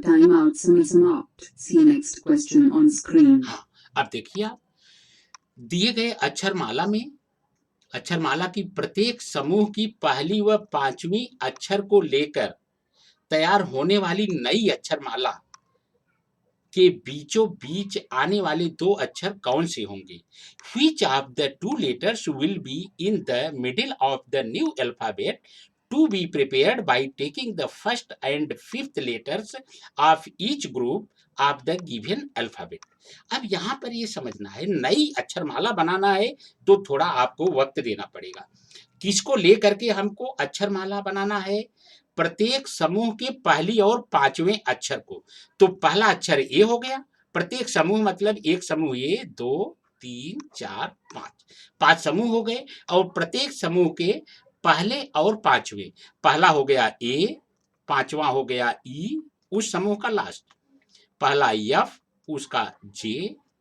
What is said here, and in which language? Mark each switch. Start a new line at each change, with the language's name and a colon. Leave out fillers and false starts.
English: Time out
Hindi: समाप्त.
English: See next question on screen.
Hindi: हाँ, अब देखिए आप, दिए गए अक्षरमाला में अक्षरमाला की प्रत्येक समूह की पहली व 5वीं अक्षर को लेकर तैयार होने वाली नई अक्षरमाला के बीचों बीच आने वाले 2 अक्षर कौन से होंगे?
English: Which of the 2 letters will be in the middle of the new alphabet to be prepared by taking the first and 5th letters of each group of the given alphabet?
Hindi: अब यहाँ पर ये समझना है, नई अक्षरमाला बनाना है तो थोड़ा आपको वक्त देना पड़ेगा। किसको लेकर के हमको अक्षरमाला बनाना है? प्रत्येक समूह के पहली और 5वें अक्षर को। तो पहला अक्षर ए हो गया, प्रत्येक समूह मतलब एक समूह ए 2 3 4 5, 5 समूह हो गए, और प्रत्येक समूह के पहले और 5वें, पहला हो गया ए, 5वां हो गया ई, उस समूह का लास्ट, पहला एफ, उसका जे,